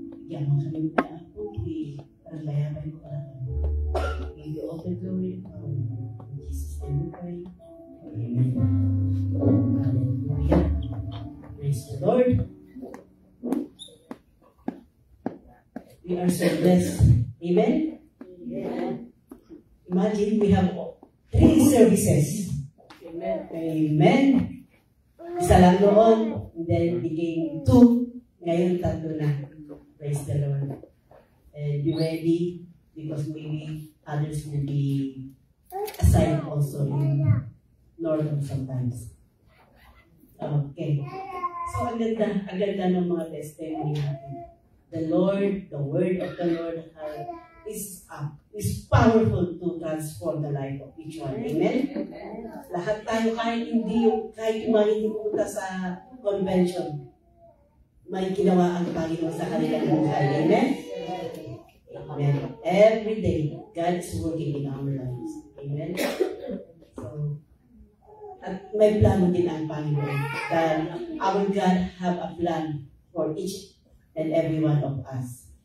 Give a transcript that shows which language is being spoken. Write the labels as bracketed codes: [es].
[tl] Bigyan mo kami ng pag-ibig para mayabay ko para kami. [en] Give you all the glory and power. In Jesus' name we pray. Amen. Hallelujah. Praise the Lord. We are so blessed. Amen? Yeah. Imagine we have 3 services. [tl] Amen. Amen. Isa lang noon. [en] And then became 2. [tl] Ngayon 3 na. [en] Praise the Lord. And be ready because maybe others will be assigned also in Northern sometimes. Okay. [tl] So ang ganda ng mga testimony natin. [en] The Lord, the word of the Lord is powerful to transform the life of each one. Amen? [tl] Lahat tayo kahit hindi pumunta sa convention, may ginawa ang Panginoon sa kanilang buhay. [en] Amen? Amen. Every day, God is working in our lives. Amen? [tl] So, at may plano din ang Panginoon. [en] That our God have a plan for each and every one of us.